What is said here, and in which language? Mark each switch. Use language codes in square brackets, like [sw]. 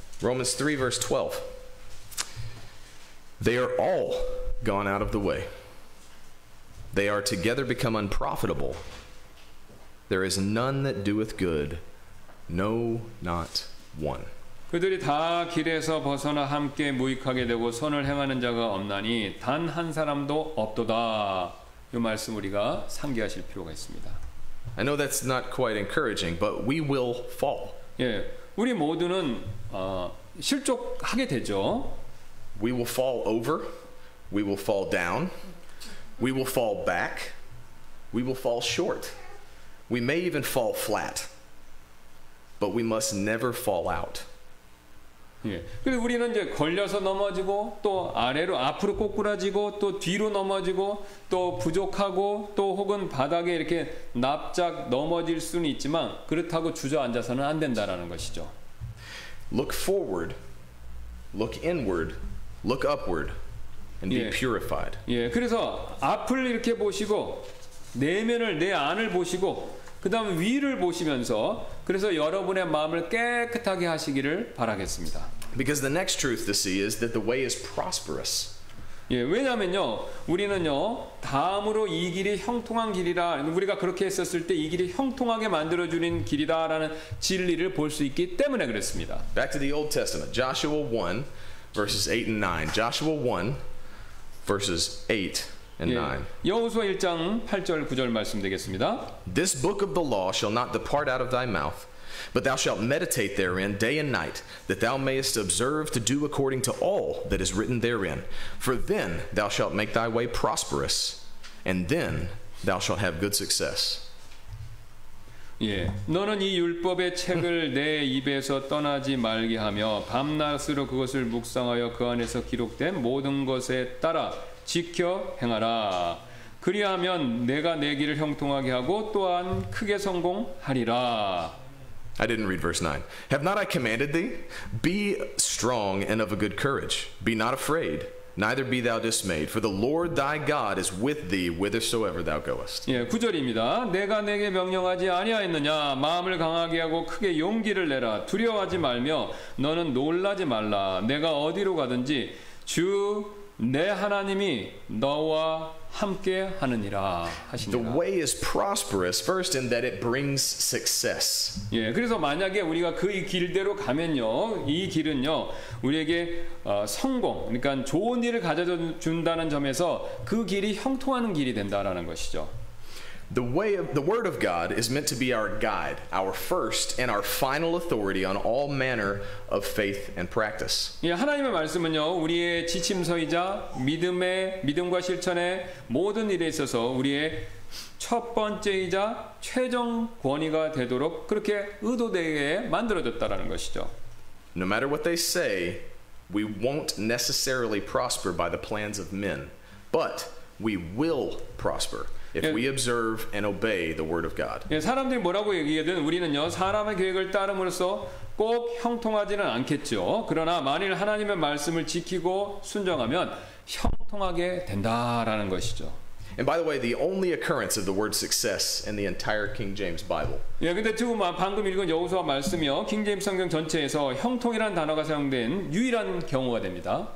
[en] Romans 3 verse 12. They are all gone out of the way. They are together become unprofitable. There is none that doeth good, No, not one. [ko] 그들이 다 길에서 벗어나 함께 무익하게 되고 선을 행하는 자가 없나니 단 한 사람도 없도다. 이 말씀 우리가 상기하실 필요가 있습니다. [en] I know that's not quite encouraging, but we will fall. [ko] 예, 우리 모두는 실족하게 되죠. [en] We will fall over. We will fall down. We will fall back. We will fall short. We may even fall flat. But we must never fall out. [ko] 예. 그리고 우리는 이제 걸려서 넘어지고 또 아래로 앞으로 꼬꾸라지고 또 뒤로 넘어지고 또 부족하고 또 혹은 바닥에 이렇게 납작 넘어질 수는 있지만 그렇다고 주저앉아서는 안 된다라는 것이죠. [en] Look forward, look inward, look upward, and be purified. [ko] 예. 그래서 앞을 이렇게 보시고 내면을 내 안을 보시고 그다음 위를 보시면서 그래서 여러분의 마음을 깨끗하게 하시기를 바라겠습니다. [en] Because the next truth to see is that the way is prosperous. [ko] 예, 왜냐면요, 우리는요, 다음으로 이 길이 형통한 길이라, 우리가 그렇게 했었을 때 이 길이 형통하게 만들어주는 길이다라는 진리를 볼 수 있기 때문에 그렇습니다. [en] Back to the Old Testament, Joshua 1, verses 8 and 9. Joshua 1, verses 8 and 9. [ko] 여호수아 1장 8절 9절 말씀 되겠습니다. [en] This book of the law shall not depart out of thy mouth, but thou shalt meditate therein day and night, that thou mayest observe to do according to all that is written therein. For then thou shalt make thy way prosperous, and then thou shalt have good success. [ko] 예, 너는 이 율법의 책을 내 입에서 떠나지 말게 하며 밤낮으로 그것을 묵상하여 그 안에서 기록된 모든 것에 따라 지켜 행하라. 그리하면 내가 내 길을 형통하게 하고 또한 크게 성공하리라. [en] I didn't read verse 9. Have not I commanded thee? Be strong and of a good courage. Be not afraid, neither be thou dismayed. For the Lord thy God is with thee whithersoever thou goest. [ko] 예, 9절입니다. 내가 내게 명령하지 아니하였느냐? 마음을 강하게 하고 크게 용기를 내라. 두려워하지 말며 너는 놀라지 말라. 내가 어디로 가든지 주 내 하나님이 너와 함께 하느니라 하시니라. [en] The way is prosperous first in that it brings success. [ko] 예, 그래서 만약에 우리가 그 길대로 가면요, 이 길은요, 우리에게 성공, 그러니까 좋은 일을 가져다 준다는 점에서 그 길이 형통하는 길이 된다라는 것이죠. [en] The word of God is meant to be our guide, our first and our final authority on all manner of faith and practice. [ko] 예, 하나님의 말씀은요, 우리의 지침서이자 믿음과 실천의 모든 일에 있어서 우리의 첫 번째이자 최종 권위가 되도록 그렇게 의도되게 만들어졌다라는 것이죠. [en] No matter what they say, we won't necessarily prosper by the plans of men, but we will prosper if we observe and obey the word of God. [ko] 예, 사람들이 뭐라고 얘기하든 우리는요, 사람의 계획을 따름으로써 꼭 형통하지는 않겠죠. 그러나 만일 하나님의 말씀을 지키고 순종하면 형통하게 된다라는 것이죠. [en] And by the way, the only occurrence of the word success in the entire King James Bible [ko] 예, 근데 지금 방금 읽은 여호수아 말씀이요, 킹제임스 성경 전체에서 형통이라는 단어가 사용된 유일한 경우가 됩니다.